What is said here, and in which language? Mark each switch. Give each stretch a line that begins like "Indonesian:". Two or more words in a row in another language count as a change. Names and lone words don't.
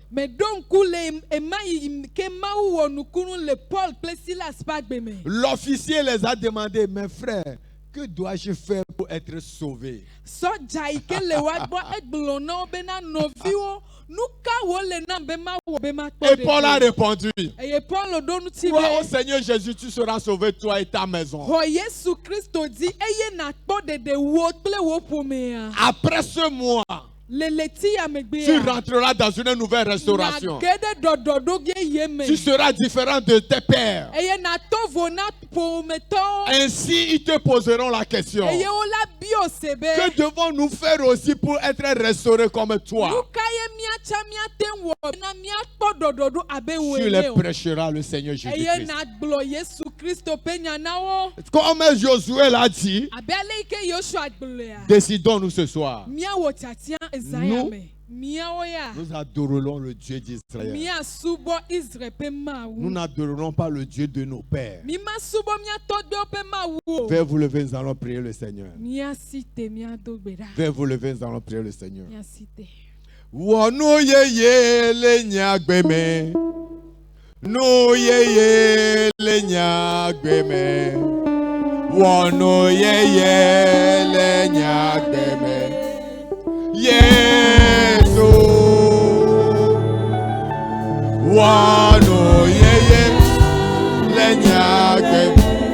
French: L'officier les a demandé, mes frères, que dois-je faire pour être sauvé? Et Paul a répondu, Et Paul donne crois au Seigneur Jésus, tu seras sauvé, toi et ta maison. Jésus Christ dit,
Ewe: eye na kpɔ ɖeɖe wo kple wo ƒomea.
French: Après ce mois,
Ewe: Le leti amegbea.
French: tu rentreras dans une nouvelle restauration.
Ewe: Na geɖe ɖɔɖɔɖo ge yeme.
French: Tu seras différent de tes pères.
Ewe: Eye na tovo na ƒometɔwo.
French: Ainsi, ils te poseront la question.
Ewe: Eye wola bio se be.
French: Que devons-nous faire aussi pour être restaurés comme toi?
Ewe: Nu ka ye miatsa miate wɔ na miakpɔ ɖɔɖɔɖo abe wo
French: Tu les
Ewe: ene o.
French: prêcheras le Seigneur
Ewe: Eye
French: Jésus-Christ.
Ewe: na gblɔ Yesu Kristo ƒe nya na wo.
French: Comme Josué l'a dit,
Ewe: Abe ale yi ke Yosua gblɔea.
French: décidons-nous ce soir.
Ewe: Míawɔ tiatia ezaya me. Míawo ya.
French: Nous adorerons le Dieu d'Israël.
Ewe: Míasubɔ Israel ƒe Mawu.
French: Nous n'adorerons pas le Dieu de nos pères.
Ewe: Mímasubɔ míatɔgbewo ƒe Mawu o.
French: Veuillez vous lever, nous allons prier le Seigneur.
Ewe: Míasi te míado gbe ɖa.
French: Veuillez vous lever, nous allons prier le Seigneur.
Ewe: Míasi te. Wonu yeye le nyagbeme. Nu yeye le nyagbeme. Wonu yeye le nyagbeme. Yesu. Wonu yeye le nyagbeme.